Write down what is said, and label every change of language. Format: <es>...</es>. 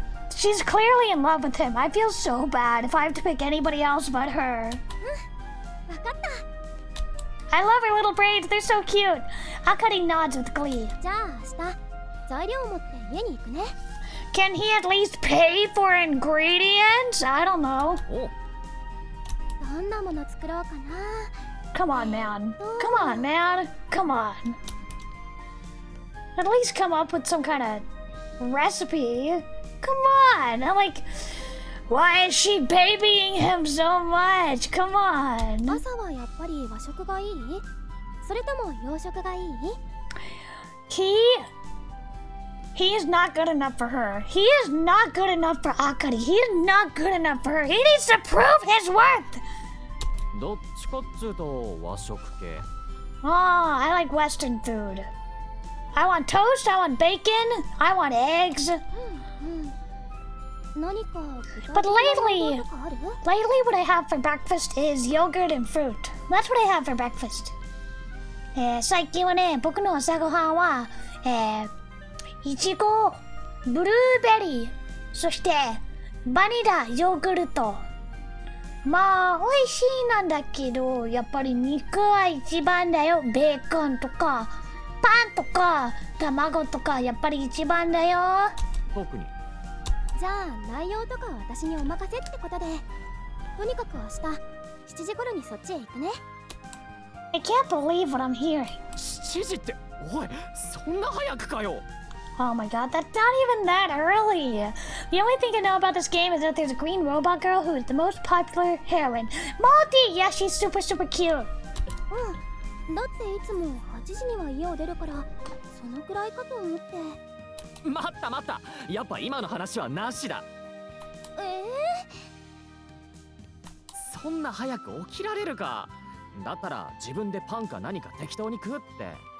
<en>She's clearly in love with him. I feel so bad if I have to pick anybody else but her.</en> <ja>わかった。</ja> <en>I love her little braids. They're so cute. Akari nods with glee.</en> <ja>じゃあ明日材料を持って家に行くね。</ja> <en>Can he at least pay for ingredients? I don't know.</en> <ja>おう、どんなもの作ろうかな。</ja> <en>Come on, man. Come on, man. Come on. At least come up with some kind of recipe. Come on. I'm like, why is she babying him so much? Come on.</en> <ja>朝はやっぱり和食がいい？それとも洋食がいい？</ja> <en>He is not good enough for her. He is not good enough for Akari. He is not good enough for her. He needs to prove his worth.</en> <ja>どっちかっつうと和食系。</ja> <en>Oh, I like Western food. I want toast, I want bacon, I want eggs.</en> <ja>何か具体</ja> <en>But</en> <ja>的な</ja> <en>lately,</en> <ja>とかある？</ja> <en>lately what I have for breakfast is yogurt and fruit. That's what I have for breakfast.</en> <ja>最近はね、僕の朝ごはんは、いちご、ブルーベリー、そしてバニラ、ヨーグルト。まあ、美味しいなんだけど、やっぱり肉は一番だよ。ベーコンとか、パンとか、卵とか、やっぱり一番だよ。特に。じゃあ内容とかは私にお任せってことで、とにかく明日7時頃にそっちへ行くね。</ja> <en>I can't believe what I'm hearing.</en> <ja>7時って、おい、そんな早くかよ。</ja> <en>Oh my god, that's not even that early. The only thing I know about this game is that there's a green robot girl who is the most popular heroine. Moldy! Yeah, she's super, super cute.</en> <ja>だっていつも8時には家を出るから、そのくらいかと思って。待った待った、やっぱ今の話はなしだ。そんな早く起きられるか。だったら自分でパンか何か適当に食うって。</ja>